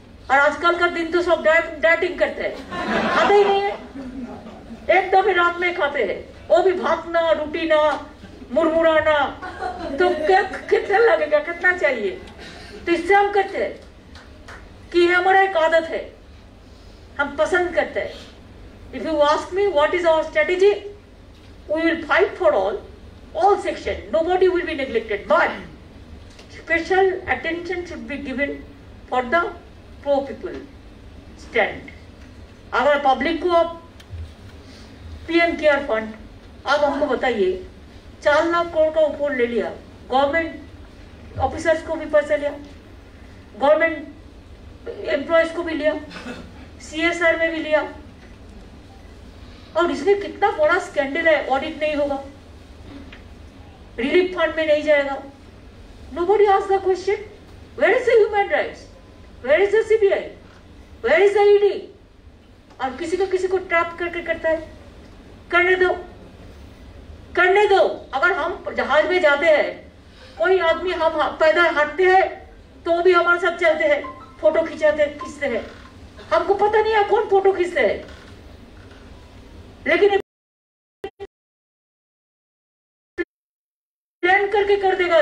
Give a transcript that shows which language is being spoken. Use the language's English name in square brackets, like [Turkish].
[Hindi] और आजकल का दिन तो सब डाइटिंग करते हैं, खाते ही नहीं है, एक दफे रात में खाते हैं, वो भी भात ना, रोटी ना, मुरमुराना, तो कितना लगेगा, कितना चाहिए? तो इससे हम कहते हैं कि ये हमारा एक आदत है, हम पसंद करते हैं. [English] If you ask me what is our strategy, we will fight for all sections. Nobody will be neglected, but special attention should be given for the poor people stand. [Hindi] अगर पब्लिक को आप पीएम केयर फंड, आप हमको बताइए 4 लाख करोड़ का ऊपर ले लिया, गवर्नमेंट ऑफिसर्स को भी पैसा लिया, गवर्नमेंट एम्प्लॉयज को भी लिया, सीएसआर में भी लिया, और इसमें कितना बड़ा स्कैंडल है. ऑडिट नहीं होगा, रिलीफ फंड में नहीं जाएगा. [English] Nobody asks the question, where is the human rights, where is the CBI, where is the ED? [Hindi] और किसी को ट्रैप करके करता है. करने दो. अगर हम जहाज में जाते हैं, कोई आदमी हम पैदल हटते हैं तो भी हमारे साथ चलते हैं, फोटो खींचते हैं. हमको पता नहीं है कौन फोटो खींचते हैं, लेकिन प्लान करके कर देगा.